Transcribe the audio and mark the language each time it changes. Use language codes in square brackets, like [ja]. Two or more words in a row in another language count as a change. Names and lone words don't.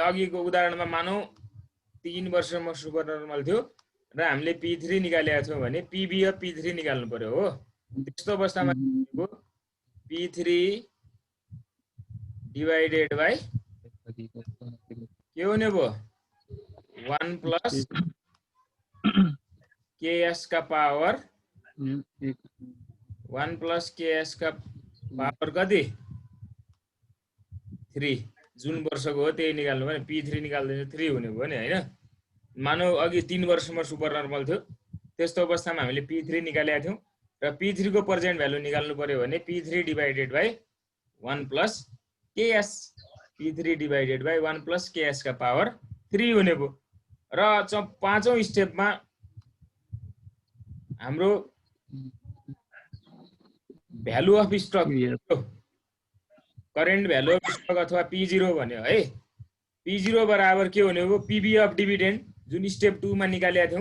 [ne] अघिको उदाहरणमा मानौ 3 वर्षमा [en] super normal [ne] थियो र हामीले P3 निकालेका थियौं भने [en] PV of P3 [ne] निकाल्नु पर्यो हो। त्यस्तो अवस्थामा P3 [en] divided by [ne] के हुने भयो [en] 1 plus KS [ne] का पावर [en] 1 plus KS [ne] का पावर कति 3। जुन वर्षको हो त्यही निकाल्नु भने P3 निकाल्दा 3 हुने भयो नि हैन। मानौ अघि 3 वर्षमा [en] super normal [ne] थियो, त्यस्तो अवस्थामा हामीले P3 निकालेका थियौं र P3 को [en] present value [ne] निकाल्नु पर्यो भने P3 [en] divided by 1 plus KS, [ne] P3 [en] divided by 1 plus KS [ne] का पावर 3 हुने भयो। र पाँचौं स्टेपमा हाम्रो [en] value of stock, current value of stock [ne] अथवा P0 भन्यो है। P0 बराबर के हुने हो [en] PV of dividend, [ne] जुन स्टेप 2 मा निकालेका थियौं।